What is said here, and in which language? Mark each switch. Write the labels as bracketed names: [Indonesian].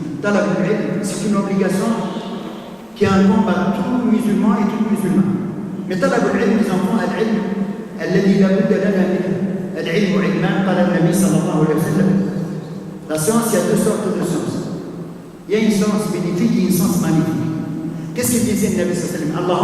[Arabic] طلب العلم, [French] c'est une obligation qui incombe à tout musulman et toute musulmane. Mais [Arabic] طلب العلم, [French] les enfants, [Arabic] العلم الذي لا بد لنا منه. العلم علمان قال النبي صلى الله عليه وسلم. [French] La science, il y a deux sortes de sciences. Il y a une science bénéfique et une science maléfique. Qu'est-ce qu'il disait le Nabi sallallahu alayhi wa sallam?